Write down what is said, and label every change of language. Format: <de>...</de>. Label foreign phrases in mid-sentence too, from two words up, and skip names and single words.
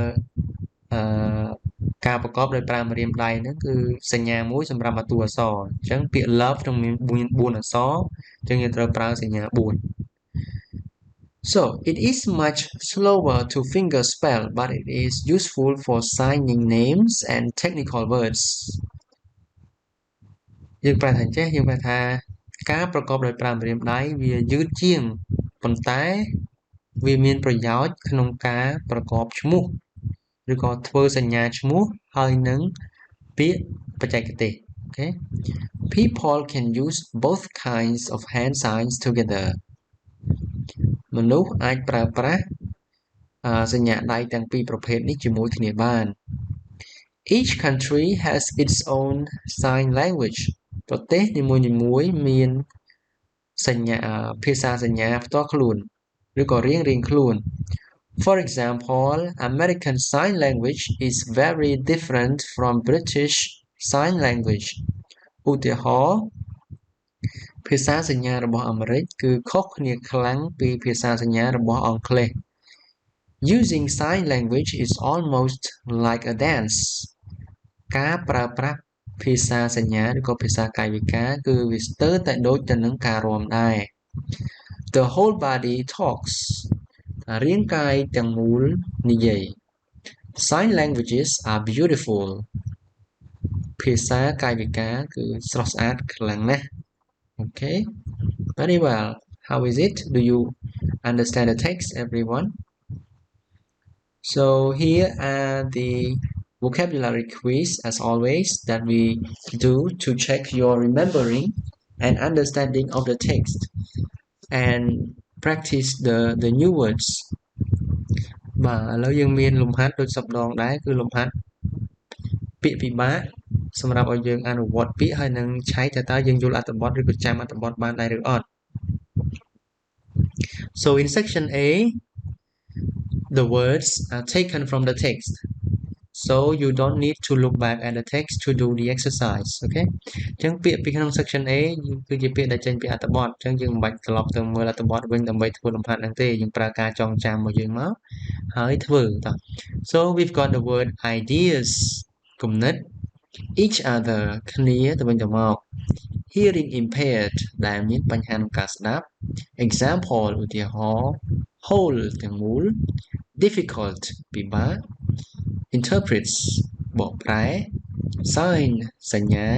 <km>ការប្រកបដោយប្រើម្រាមដៃហ្នឹងគឺសញ្ញាមួយសម្រាប់តួអក្សរអញ្ចឹងពាក្យ love ក្នុងមាន4អក្សរអញ្ចឹងយើងត្រូវប្រើសញ្ញា4</km> <en>So it is much slower to finger spell but it is useful for signing names and technical words</en> <km>យើងប្រែថាចេះយើងប្រែថាការប្រកបដោយប្រើម្រាមដៃវាយឺតជាងប៉ុន្តែវាមានប្រយោជន៍ក្នុងការ ប្រកបឈ្មោះឬក៏ធ្វើសញ្ញាឈ្មោះហើយនឹងពាក្យបច្ចេកទេស</km> <en>Okay People can use both kinds of hand signs together</en> <km>មនុស្សអាចប្រើប្រាស់សញ្ញាដៃទាំងពីរប្រភេទនេះជាមួយគ្នាបាន</km> <en>Each country has its own sign language</en> <km>ប្រទេសនីមួយៗមានសញ្ញាភាសាសញ្ញាផ្ទាល់ខ្លួនឬក៏រៀងៗខ្លួន</km> <en>For example, American Sign Language is very different from British Sign Language.</en> <km>ឧទាហរណ៍ភាសាសញ្ញារបស់អាមេរិកគឺខុសគ្នាខ្លាំងពីភាសាសញ្ញារបស់អង់គ្លេស</km> <en>Using sign language is almost like a dance.</en> <km>ការប្រើប្រាស់ភាសាសញ្ញាឬក៏ភាសាកាយវិការគឺវាស្ទើរតែដូចទៅនឹងការរាំដែរ The whole body talks. រាងកាយទាំងមូលនិយាយ</km> <en>Sign languages are beautiful</en> <km>ភាសាកាយវិការគឺស្រស់ស្អាតខ្លាំងណាស់</km> <en>Okay very well how is it do you understand the text everyone so here are the vocabulary quiz as always that we do to check your remembering and understanding of the text and practice the new words</en> <km>បាទឥឡូវយើងមានលំហាត់ដូចសពដងដែរគឺលំហាត់ពាក្យពិបាកសម្រាប់ឲ្យយើងអនុវត្តពាក្យហើយនឹងឆែកតើយើងយល់អត្ថបទឬក៏ចាំអត្ថបទបានដែរឬអត់</km> <en>So in section A the words are taken from the text so you don't need to look back at the text to do the exercise okay</en> <km>អញ្ចឹងពាក្យពីក្នុង section A គឺជាពាក្យដែលចេញពីអត្ថបទអញ្ចឹងយើងមិនបាច់ត្រឡប់ទៅមើល អត្ថបទវិញដើម្បីធ្វើលំហាត់ហ្នឹងទេយើងប្រើការចងចាំរបស់យើងមកហើយធ្វើតោះ</km> <en>So we've got the word ideas</en> <km>គំនិត</km> <en>each other</en> <km>គ្នាទៅវិញទៅមក</km> <en>hearing impaired</en> <km>ដែលមានបញ្ហាក្នុងការស្ដាប់ example ឧទាហរណ៍ whole ទាំងមូល difficult ពិបាក interprets បកប្រែ sign សញ្ញា</km>